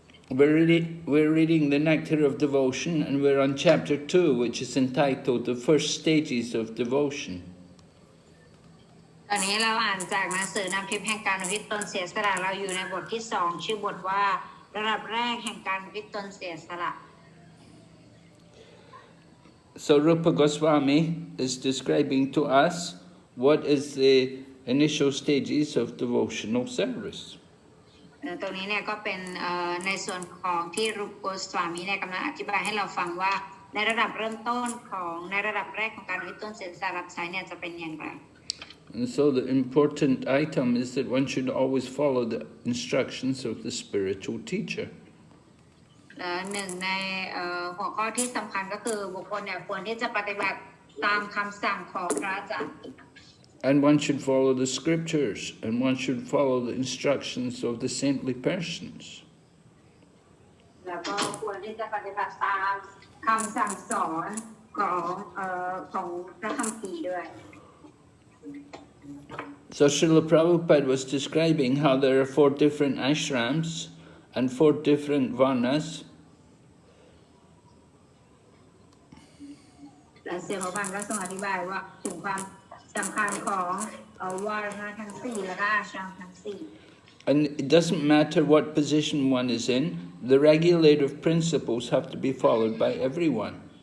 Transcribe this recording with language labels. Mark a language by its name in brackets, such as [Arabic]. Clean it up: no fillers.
[English] We're reading the Nectar of Devotion, and we're on chapter 2, which is entitled The First Stages of Devotion. [Thai] ตอนนี้เราอ่านจากหนังสือนำทิพย์แห่งการอุทิศตนเสียสละเราอยู่ในบทที่2ชื่อบทว่าระดับแรกแห่งการอุทิศตนเสียสละ [English] So Rupa Goswami is describing to us what is the initial stages of devotional service. [Thai] ตรงนี้เนี่ยก็เป็นในส่วนของที่รูปโกสวามีเนี่ยกำลังอธิบายให้เราฟังว่าในระดับเริ่มต้นของในระดับแรกของการอุทิศตนเสียสละรับใช้เนี่ยจะเป็นอย่างไร [English] And so the important item is that one should always follow the instructions of the spiritual teacher. [Thai] หนึ่งในหัวข้อที่สำคัญก็คือบุคคลเนี่ยควรที่จะปฏิบัติตามคำสั่งของพระอาจารย์ [English] And one should follow the scriptures, and one should follow the instructions of the saintly persons. [Thai] แล้วก็ควรที่จะปฏิบัติตามคำสั่งสอนของพระคัมภีร์ด้วย [English] So Srila Prabhupada was describing how there are 4 different ashrams and 4 different varnas. [Thai] และเสียพระพันธ์ก็ทรงอธิบายว่าถึงความสำคัญของวารณะทั้ง4และก็อาชรามทั้ง4 [English] And it doesn't matter what position one is in, the regulative principles have to be followed by everyone.